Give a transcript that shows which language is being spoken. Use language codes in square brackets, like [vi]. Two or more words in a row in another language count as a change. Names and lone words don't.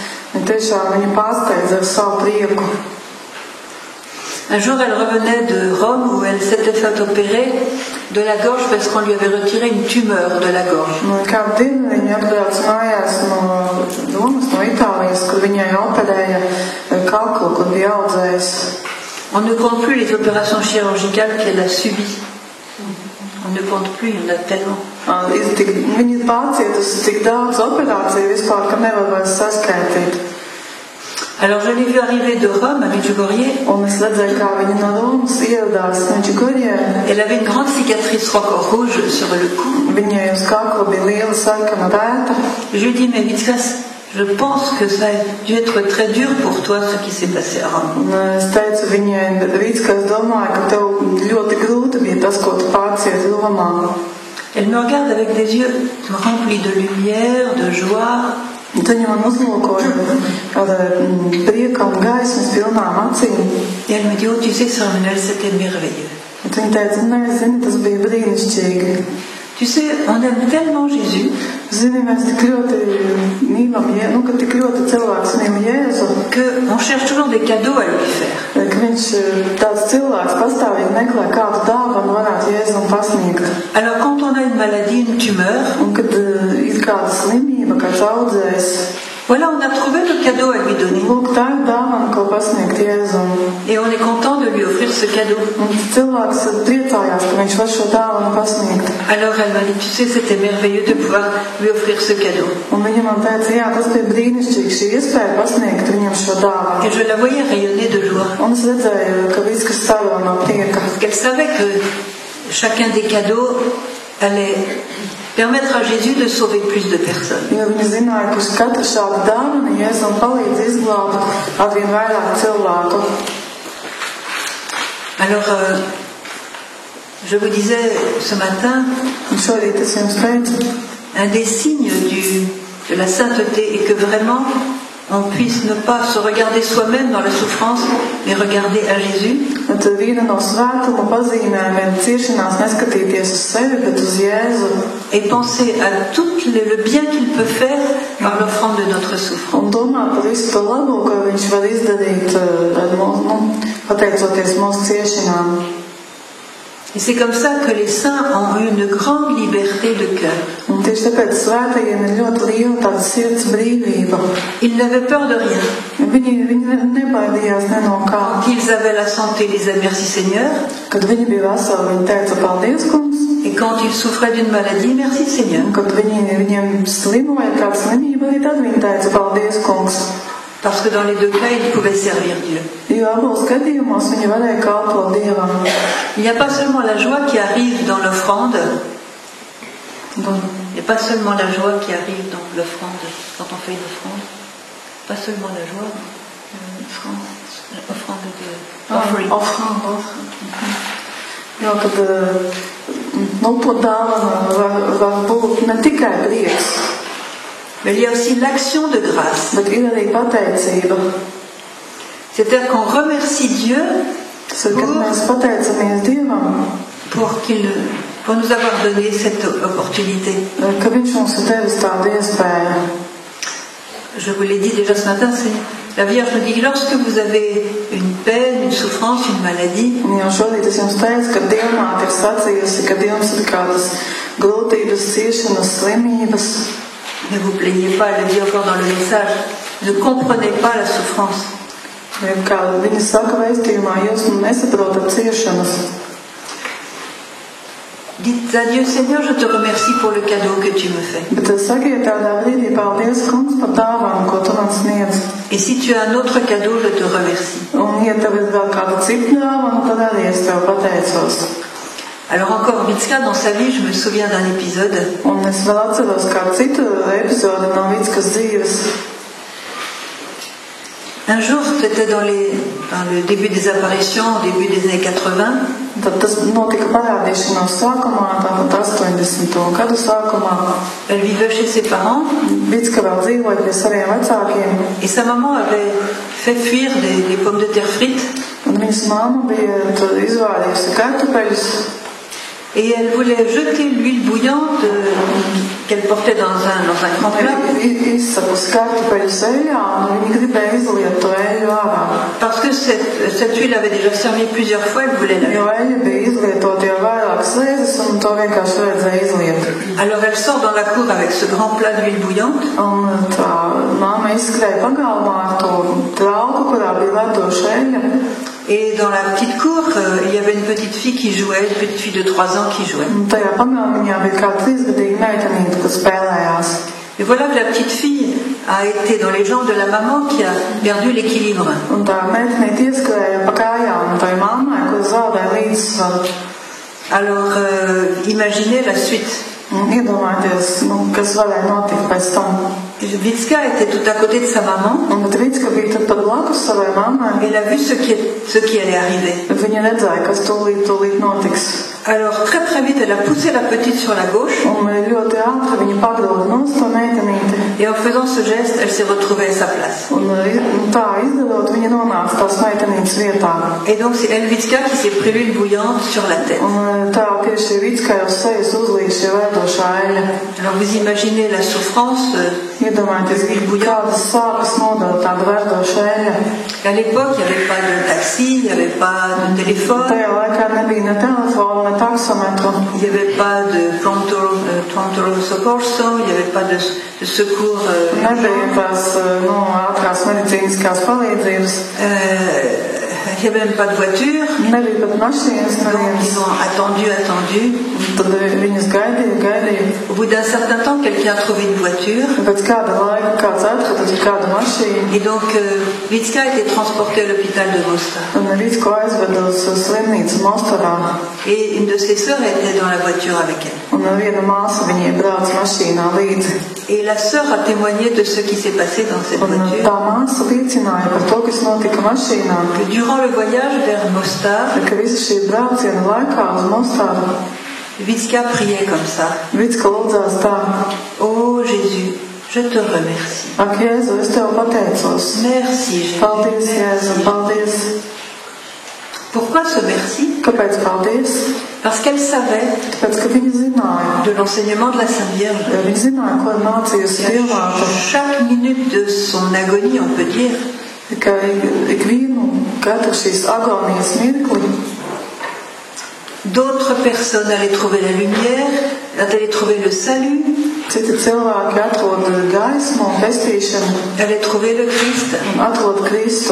[lv] Un tiešām viņa pārsteidza ar savu prieku. [fr] Un jour, elle revenait de Rome où elle s'était fait opérer de la gorge parce qu'on lui avait retiré une tumeur de la gorge. [lv] Kādu dienu viņa atbrauca mājās no Romas, no Itālijas, kur viņai operēja kaklu, kur bija audzējis. [fr] On ne compte plus les opérations chirurgicales qu'elle a subies. On ne compte plus, il y en a tellement. [lv] Viņa pārcietusi tik daudz operāciju vispār, ka nevar vairs saskaitīt. [fr] Alors je l'ai vu arriver de Rome à Medjugorje. [lv] Un es redzēju, kā viņa no Romas ieradās Medjugorjē. [fr] Elle avait une grande cicatrice rouge sur le cou. [lv] Viņai uz kakla bija liela sarkana rēta. [fr] Je lui ai dit, mais Vitskas, je pense que ça a dû être très dur pour toi ce qui s'est passé à Rome. [lv] Es teicu viņai, Vitskas, domāju, ka tev ļoti grūti bija tas, ko tu pārcieti Romā. [fr] Elle me regarde avec des yeux remplis de lumière, de joie. [lv] Viņa man uzlūkoja ar prieka un gaismas pilnām acīm. [fr] Et elle me dit, oh, tu sais, Sœur Emmanuelle, c'était merveilleux. [lv] Viņa teica, nē, zini, tas bija brīnišķīgi. [fr] Tu sais, on aime tellement Jésus. [lv] Zini, mēs tik ļoti mīlam, ka tik ļoti cilvēks mīl Jēzu. [fr] Que on cherche toujours des cadeaux à lui faire. [lv] Ka viņš tāds cilvēks pastāvīgi meklē kādu dāvanu varētu Jēzum pasniegt. [fr] Alors quand on a une maladie, une tumeur, [lv] un kad ir kāda slimība, kāds audzējs, [fr] voilà, on a trouvé le cadeau à lui donner. [lv] Lūk, tā ir dāvana, ko pasniegt Jēzum. [fr] Et on est content de lui offrir ce cadeau. [lv] Un cilvēks priecājās, ka viņš var šo dāvanu pasniegt. [fr] Alors elle m'a dit, tu sais, c'était merveilleux de pouvoir lui offrir ce cadeau. [lv] Un viņa man teica, jā, tas bija brīnišķīgi, šī iespēja pasniegt viņam šo dāvanu. [fr] Et je la voyais rayonner de joie. [lv] Un es redzēju, ka viss, kas staro no prieka. [fr] Parce qu'elle savait que chacun des cadeaux allait permettre à Jésus de sauver plus de personnes. [lv] Jo viņa zināja, ka katra šāda dāvana Jēzum palīdz izglābt arvien vairāk cilvēku. [fr] Alors, je vous disais ce matin, [lv] Šorīt es jums teicu, [fr] un des signes de la sainteté est que vraiment on puisse ne pas se regarder soi-même dans la souffrance, mais regarder à Jésus. [lv] Tad viena no svētuma pazīmēm ir ciešanās neskatīties uz sevi, bet uz Jēzu. [fr] Et penser à tout le bien qu'il peut faire par l'offrande de notre souffrance. [lv] Un domāt par visu to labo, ko viņš var izdarīt, pateicoties mūsu ciešanām. [fr] Et c'est comme ça que les saints ont eu une grande liberté de cœur. [lv] Un tieši tāpēc svētajiem ir ļoti liela tāda sirds brīvība. [fr] Ils n'avaient peur de rien. [lv] Viņi nebaidījās ne no kā. [fr] Quand ils avaient la santé, ils disaient merci Seigneur. [lv] Kad viņi bija veseli, viņi teica paldies, kungs. [fr] Et quand ils souffraient d'une maladie, merci Seigneur. [lv] Kad viņiem slimoja kāda slimība, tad viņi teica paldies, kungs. [fr] Parce que dans les deux cas, ils pouvaient servir Dieu. [lv] Jo abos gadījumos viņi varēja kalpot Dievam. [fr] Il n'y a pas seulement la joie qui arrive dans l'offrande. Il n'y a pas seulement la joie qui arrive dans l'offrande, quand on fait une offrande. Pas seulement la joie, l'offrande de offering. [lv] Jo, kad to dāvana var būt ne tikai prieks, [fr] mais il y a aussi l'action de grâce. [lv] bet ir arī pateicība. [fr] C'est-à-dire qu'on remercie Dieu [lv] Kad mēs pateicamies Dievam, [fr] pour nous avoir donné cette opportunité. [lv] Ka viņš mums ir devis tādu iespēju. [fr] Je vous l'ai dit déjà ce matin, la Vierge nous dit que lorsque vous avez une peine, une souffrance, une maladie, [lv] Un jau šodien es jums teicu, ka Dievmāte ir sacījusi, ka jums ir kādas grūtības, ciešanas, slimības. [fr] ne vous plaignez pas, elle le dit encore dans le message, ne comprenez pas la souffrance. [lv] Kā viņa saka vēstījumā, jūs nesaprotat ciešanas. [fr] Dites à Dieu, Seigneur, je te remercie pour le cadeau que tu me fais. [lv] Bet sakiet tādā brīdī paldies, kungs, par dāvānu, ko tu man sniedz. [fr] Et si tu as un autre cadeau, je te remercie. [lv] Un ja tev ir vēl kāda cita dāvana, tad arī es tev pateicos. [fr] Alors encore, Vitska, dans sa vie, je me souviens d'un épisode. [lv] Un es vēl atceros kādu citu epizodi no Vitskas dzīves. [fr] Un jour, c'était dans le début des apparitions, au début des années 80. [lv] Tad tas notika parādīšanās sākumā, tātad 80. gadu sākumā. [fr] Elle vivait chez ses parents. [lv] Vitska vēl dzīvoja pie saviem vecākiem. [fr] Et sa maman avait fait fuir des pommes de terre frites. [lv] Un viņas mamma bija izvārījusi kartupeļus. [fr] Et elle voulait jeter l'huile bouillante qu'elle portait dans un grand plat. [lv] Izsakus kartupeļus eļļā, un viņi gribēja izliet to eļļu ārā. [fr] Parce que cette huile avait déjà servi plusieurs fois, elle voulait la [lv] Jo eļļa bija izlietota jau vairākas reizes, un to vienkārši vajadzēja izliet. [fr] Alors elle sort dans la cour avec ce grand plat d'huile bouillante. [lv] Un tā mamma izskrēja pagalmā ar to trauku, kurā bija verdoša eļļa. [fr] Et dans la petite cour, il y avait une petite fille qui jouait, une petite fille de 3 ans qui jouait. [lv] Un tajā pagalmiņā bija kāda 3-gadīga meitenīte, kas spēlējās. [fr] Et voilà que la petite fille a été dans les jambes de la maman qui a perdu l'équilibre. [lv] Un tā meitenīte ieskrēja pa kājām tai mammai, kur zaudēja līdzsvaru. [fr] Alors, imaginez la suite. [lv] Iedomājieties, kas varēja notikt pēc tam. [fr] Vitska était tout à côté de sa maman. [lv] Un Vitska bija tad pat blakus savai mammai. [fr] Elle a vu ce qui allait arriver. [lv] Viņa redzēja, kas tūlīt notiks. [fr] Alors, très vite, elle a poussé la petite sur la gauche. [lv] Un ļoti ātri viņa pagrauda nost to meitenīti. [fr] Et en faisant ce geste, elle s'est retrouvée à sa place. [lv] Un tā izdarot, viņa nonāca tās meitenītes vietā. [fr] Et donc, c'est Elvitska qui s'est pris l'huile bouillante sur la tête. [lv] Un tā tieši Vitskai uz sejas uzlīja šie verdošā eļļa. [fr] Alors, vous imaginez la souffrance. [lv] Iedomājieties, kādas sāpes nodod tāda verdoša eļļa. [fr] À l'époque, il n'y avait pas de taxi, il n'y avait pas de téléphone. [lv] Tajā laikā nebija ne telefona, ne taksometru. [fr] Il n'y avait pas de [it] pronto soccorso, [fr] il n'y avait pas de secours. [lv] Nebija tās ātrās medicīniskās palīdzības. [fr] Il n'y avait même pas de voiture. [lv] Nebija pat mašīnas. [fr] Donc ils ont attendu. [lv] Tad viņas gaidīja. [fr] Au bout d'un certain temps, quelqu'un a trouvé une voiture. [lv] Pēc kāda laika kāds atrada kādu mašīnu. [fr] Et donc Vitska a été transportée à l'hôpital de Mostar. [lv] Un Vitsko aizveda uz slimnīcu Mostarā. [fr] Et une de ses sœurs était dans la voiture avec elle. [lv] Un viena māsa viņai brauc mašīnā līdzi. [fr] Et la sœur a témoigné de ce qui s'est passé dans cette voiture. [lv] Tā māsa liecināja par to, kas notika mašīnā. [fr] Que durant le voyage vers Mostar, [lv] ka visa šī brauciena laikā uz Mostaru [fr] Vitska priait comme ça. [lv] Vitska lūdzās tā. [fr] Oh Jésus, je te remercie. [lv] Ak, Jēzu, es tev pateicos. [fr] Merci, Jésus. [lv] Paldies, Jēzu, paldies. [fr] Pourquoi ce merci? [lv] Kāpēc paldies? [fr] Parce qu'elle savait de l'enseignement de la Sainte Vierge. Chaque minute de son agonie, on peut dire, d'autres personnes allaient trouver la lumière, allaient trouver le salut, allaient trouver le Christ.